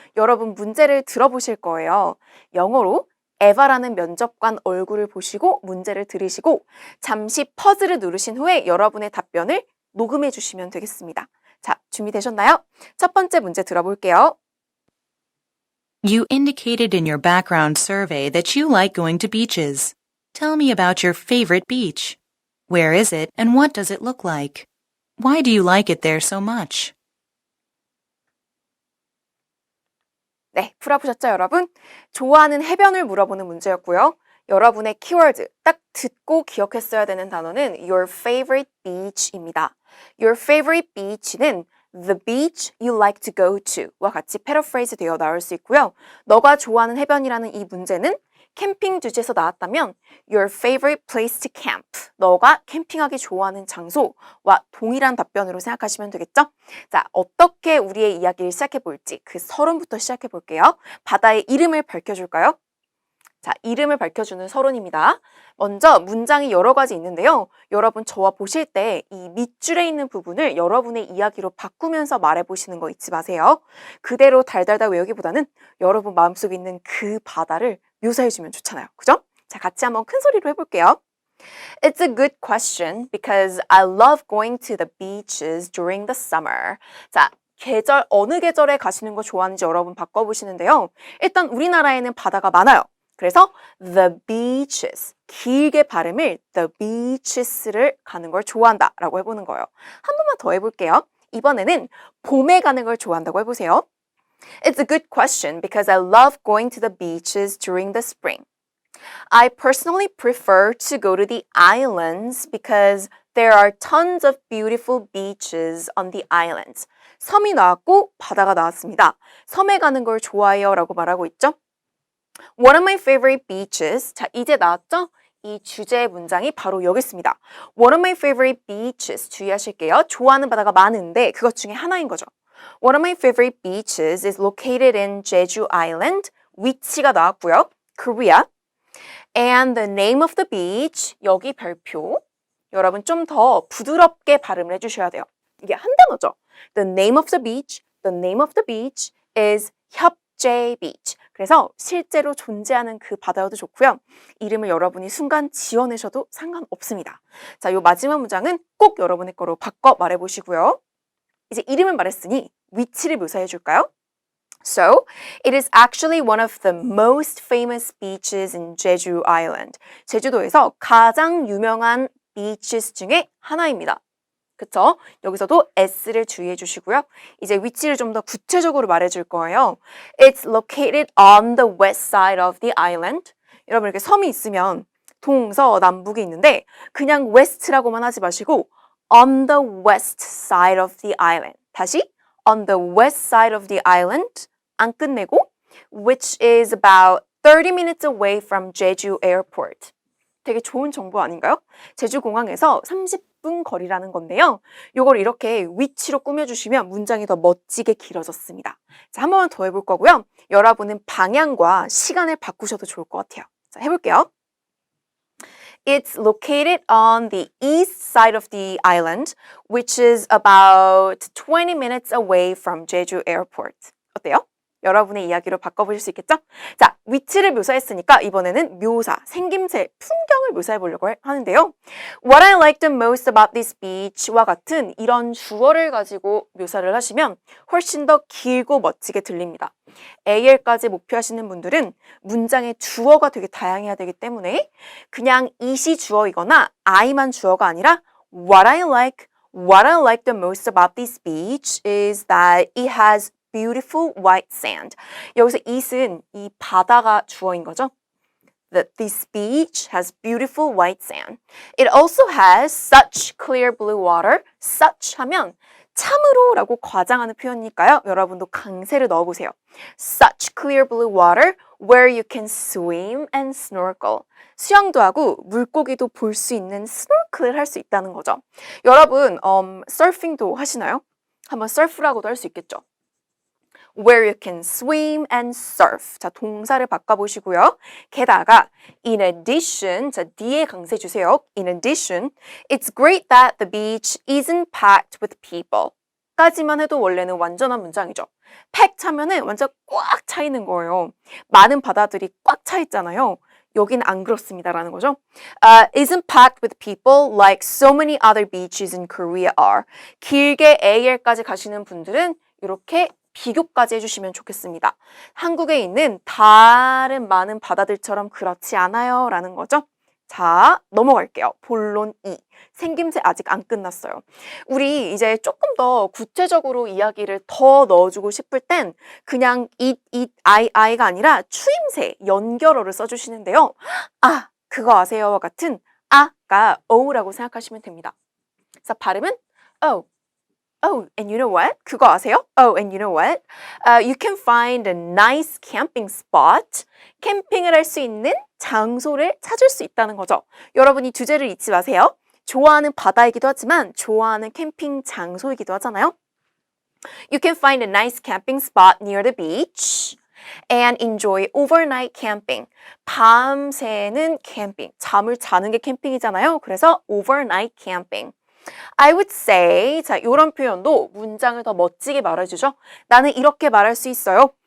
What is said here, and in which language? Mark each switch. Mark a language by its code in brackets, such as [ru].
[ko] 여러분 문제를 들어보실 거예요. 영어로 에바라는 면접관 얼굴을 보시고 문제를 들으시고 잠시 퍼즐을 누르신 후에 여러분의 답변을 녹음해 주시면 되겠습니다. 자, 준비되셨나요? 첫 번째 문제 들어볼게요. [en] You indicated in your background survey that you like going to beaches. Tell me about your favorite beach. Where is it and what does it look like? Why do you like it there so much? [ko] 네, 풀어보셨죠, 여러분? 좋아하는 해변을 물어보는 문제였고요. 여러분의 키워드, 딱 듣고 기억했어야 되는 단어는 [en] your favorite beach [ko] 입니다. [en] Your favorite beach는 the beach you like to go to [ko] 와 같이 패러프레이즈 되어 나올 수 있고요. 너가 좋아하는 해변이라는 이 문제는 캠핑 주제에서 나왔다면 [en] your favorite place to camp, [ko] 너가 캠핑하기 좋아하는 장소와 동일한 답변으로 생각하시면 되겠죠? 자, 어떻게 우리의 이야기를 시작해 볼지 그 서론부터 시작해 볼게요. 바다의 이름을 밝혀줄까요? 자, 이름을 밝혀주는 서론입니다. 먼저 문장이 여러 가지 있는데요. 여러분 저와 보실 때 이 밑줄에 있는 부분을 여러분의 이야기로 바꾸면서 말해보시는 거 잊지 마세요. 그대로 달달달 외우기보다는 여러분 마음속에 있는 그 바다를 묘사해주면 좋잖아요. 그죠? 자, 같이 한번 큰 소리로 해볼게요. [en] It's a good question because I love going to the beaches during the summer. [ko] 자, 계절, 어느 계절에 가시는 거 좋아하는지 여러분 바꿔보시는데요. 일단 우리나라에는 바다가 많아요. 그래서 [en] the beaches, [ko] 길게 발음을 the beaches를 가는 걸 좋아한다 라고 해보는 거예요. 한 번만 더 해볼게요. 이번에는 봄에 가는 걸 좋아한다고 해보세요. [en] It's a good question because I love going to the beaches during the spring. I personally prefer to go to the islands because there are tons of beautiful beaches on the islands. [ko] 섬이 나왔고 바다가 나왔습니다. 섬에 가는 걸 좋아해요 라고 말하고 있죠. [en] One of my favorite beaches. [ko] 자, 이제 나왔죠? 이 주제 문장이 바로 여기 있습니다. [en] One of my favorite beaches. [ko] 주의하실게요. 좋아하는 바다가 많은데 그것 중에 하나인 거죠. [en] One of my favorite beaches is located in Jeju Island. [ko] 위치가 나왔고요. [en] Korea. And the name of the beach. [ko] 여기 별표. 여러분 좀 더 부드럽게 발음을 해주셔야 돼요. 이게 한 단어죠. [en] The name of the beach. The name of the beach is 협재 beach. [ko] 그래서 실제로 존재하는 그 바다여도 좋고요. 이름을 여러분이 순간 지어내셔도 상관없습니다. 자, 요 마지막 문장은 꼭 여러분의 거로 바꿔 말해보시고요. 이제 이름을 말했으니 위치를 묘사해 줄까요? [en] So, it is actually one of the most famous beaches in Jeju Island. [ko] 제주도에서 가장 유명한 beaches 중에 하나입니다. 그쵸? 여기서도 S를 주의해 주시고요. 이제 위치를 좀 더 구체적으로 말해 줄 거예요. [en] It's located on the west side of the island. [ko] 여러분 이렇게 섬이 있으면 동서남북이 있는데 그냥 west라고만 하지 마시고 [en] on the west side of the island. [ko] 다시 [en] on the west side of the island [ko] 안 끝내고 [en] which is about 30 minutes away from Jeju Airport. [ko] 되게 좋은 정보 아닌가요? 제주공항에서 30분 거리라는 건데요. 이걸 이렇게 위치로 꾸며주시면 문장이 더 멋지게 길어졌습니다. 자, 한 번만 더 해볼 거고요. 여러분은 방향과 시간을 바꾸셔도 좋을 것 같아요. 자, 해볼게요. [en] It's located on the east side of the island, which is about 20 minutes away from Jeju Airport. [ko] 어때요? 여러분의 이야기로 바꿔보실 수 있겠죠? 자, 위치를 묘사했으니까 이번에는 묘사, 생김새, 풍경을 묘사해 보려고 하는데요. [en] What I like the most about this beach [ko] 와 같은 이런 주어를 가지고 묘사를 하시면 훨씬 더 길고 멋지게 들립니다. AL까지 목표하시는 분들은 문장의 주어가 되게 다양해야 되기 때문에 그냥 it이 주어이거나 I만 주어가 아니라 [en] What I like the most about this beach is that it has beautiful white sand. [ko] 여기서 it은 이 바다가 주어인 거죠. [en] That this beach has beautiful white sand. It also has such clear blue water. [ko] Such 하면 참으로라고 과장하는 표현이니까요. 여러분도 강세를 넣어보세요. [en] Such clear blue water where you can swim and snorkel. [ko] 수영도 하고 물고기도 볼 수 있는 스노클을 할 수 있다는 거죠. 여러분, 서핑도 하시나요? 한번 서프라고도 할 수 있겠죠. [en] Where you can swim and surf. [ko] 자, 동사를 바꿔보시고요. 게다가 [en] in addition, [ko] 자, D에 강세 주세요. [en] In addition, it's great that the beach isn't packed with people. [ko] 까지만 해도 원래는 완전한 문장이죠. packed 하면은 완전 꽉 차 있는 거예요. 많은 바다들이 꽉 차 있잖아요. 여긴 안 그렇습니다라는 거죠. [en] Isn't packed with people like so many other beaches in Korea are. [ko] 길게 AL까지 가시는 분들은 이렇게 비교까지 해주시면 좋겠습니다. 한국에 있는 다른 많은 바다들처럼 그렇지 않아요 라는 거죠. 자, 넘어갈게요. 본론 2. 생김새 아직 안 끝났어요. 우리 이제 조금 더 구체적으로 이야기를 더 넣어주고 싶을 땐 그냥 it, I가 아니라 추임새, 연결어를 써주시는데요. 아, 그거 아세요와 같은 아가 O라고 생각하시면 됩니다. 자, 발음은 O. [en] Oh, and you know what? [ko] 그거 아세요? [en] Oh, and you know what? You can find a nice camping spot. [ko] 캠핑을 할 수 있는 장소를 찾을 수 있다는 거죠. 여러분 이 주제를 잊지 마세요. 좋아하는 바다이기도 하지만 좋아하는 캠핑 장소이기도 하잖아요. [en] You can find a nice camping spot near the beach and enjoy overnight camping. [ko] 밤새는 캠핑. 잠을 자는 게 캠핑이잖아요. 그래서 [en] overnight camping. I would say, [ko] 자, 이런 표현도 문장을 더 멋지게 말해주죠. 나는 이렇게 말할 수 있어요.